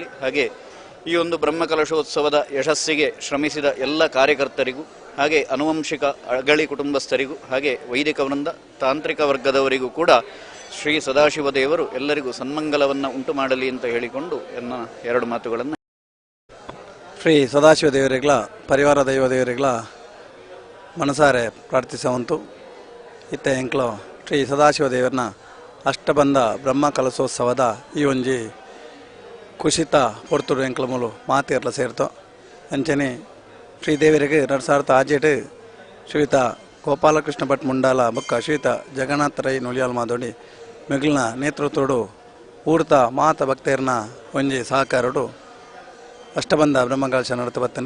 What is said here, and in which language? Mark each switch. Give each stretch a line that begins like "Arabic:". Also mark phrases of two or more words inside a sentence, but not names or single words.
Kannada: ಹಾಗೆ ಈ ಒಂದು ಬ್ರಹ್ಮಕಲಶೋತ್ಸವದ ಯಶಸ್ಸಿಗೆ ಶ್ರಮಿಸಿದ ಎಲ್ಲ ಕಾರ್ಯಕರ್ತರಿಗೂ, ಹಾಗೆ ಆನುವಂಶಿಕ ಅಗಳಿ ಕುಟುಂಬಸ್ಥರಿಗೂ, ಹಾಗೆ ವೈದಿಕ ವೃಂದ, ತಾಂತ್ರಿಕ ವರ್ಗದವರಿಗೂ ಕೂಡ ಶ್ರೀ ಸದಾಶಿವ ದೇವರು ಎಲ್ಲರಿಗೂ ಸನ್ಮಂಗಲವನ್ನು ಉಂಟು ಮಾಡಲಿ ಅಂತ ಹೇಳಿಕೊಂಡು ನನ್ನ 2 ಮಾತುಗಳನ್ನು.
Tulu: ಶ್ರೀ ಸದಾಶಿವ ದೇವರಿಗಳ ಪರಿವಾರ ದೈವ ದೇವರಿಗಳ ಮನಸಾರೆ ಪ್ರಾರ್ಥಿಸುವಂತು ಇತ್ತೆ ಎಂಕ್ಲು ಶ್ರೀ ಸದಾಶಿವ ದೇವರನ್ನ ಅಷ್ಟಬಂಧ ಬ್ರಹ್ಮಕಲಶೋತ್ಸವದ ಈ ಒಂಜಿ ಕುಶಿತ ಪೊರ್ತುಡು ಎಂಕ್ಲ ಮೂಲು ಮಾತಿರ್ಲ ಸೇರ್ತೋ ಅಂಚನೆ ಶ್ರೀದೇವರಿಗೆ 2006 ಶ್ರೀಯುತ ಗೋಪಾಲಕೃಷ್ಣ ಭಟ್ ಮುಂಡಾಲ ಬೊಕ್ಕ ಶ್ರೀಯುತ ಜಗನ್ನಾಥ ರೈ ನುಲಿಯಾಲ್ ಮಾದೋಡಿ ಮಿಗಿಲಿನ ನೇತೃತ್ವಡು ಊರ್ತ ಮಾತ ಭಕ್ತರನ್ನ ಒಂಜಿ ಸಹಕಾರಡು ಅಷ್ಟಬಂಧ ಬ್ರಹ್ಮಕಲಶ ನಡತ ಬತ್ತನು.